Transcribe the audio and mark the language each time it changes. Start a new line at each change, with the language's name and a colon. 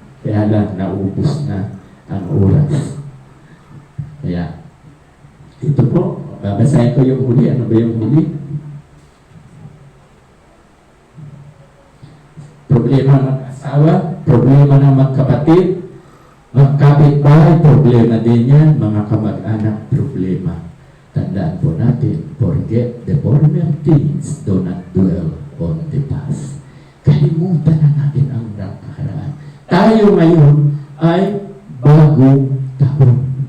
Filipino: Kaya lang, naubos na ang oras. Kaya, ito po, babasahin ko yung huli. Ano ba yung huli? Problema ng mag-asawa, problema ng magkapatid, magkapitbahay, problema din yan, mga kamag-anak, problema. Tandaan po natin,
English: forget the former things, do not dwell on the past.
Filipino: Kalimutan na natin ang nakaraan. Tayo ngayon ay bagong taon.